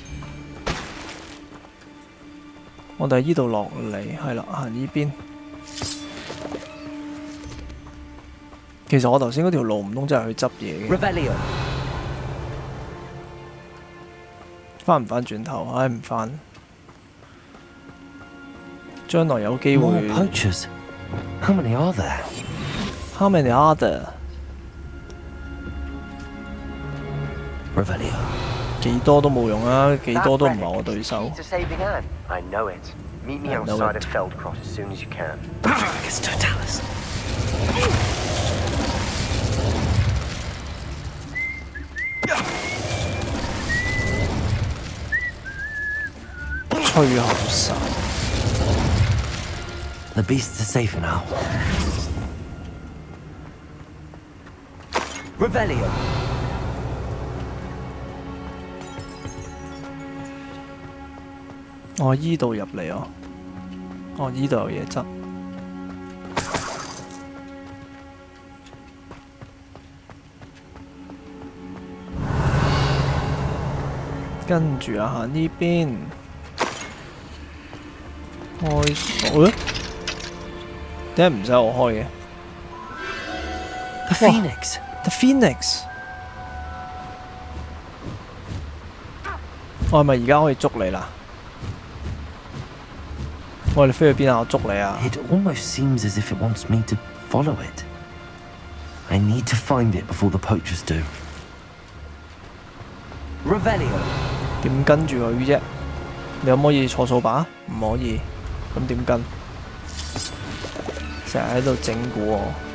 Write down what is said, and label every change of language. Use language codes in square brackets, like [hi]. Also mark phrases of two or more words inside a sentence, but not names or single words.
[yue] 我哋喺呢度落嚟，係啦，行呢邊。其實我頭先嗰條路唔通真係去執嘢嘅。翻唔翻轉頭？唉，唔翻。將來有機會。 [en] More poachers. How many are there? How many are there? Revelio. [yue] 幾多都冇用啊！幾多都唔係我對手。 [en] I know it. Meet me outside of Feldcroft as soon as you can. Totalis. [yue] 吹口哨。 [en] The beasts are safer now. Revelio. [yue] 我依度入嚟哦。哦，依度有嘢執。跟住啊，行呢邊。開鎖？點解唔使我開嘅 [en] ？The Phoenix. The Phoenix. [yue] 我係咪而家可以捉你啦？我哋飛去邊啊？我捉你啊 [en] ！It almost seems as if it wants me to follow it. I need to find it before the poachers do. Revelio. [yue] 點跟住佢啫？你可唔可以坐掃把？唔可以。咁點跟？成日喺度整蠱我。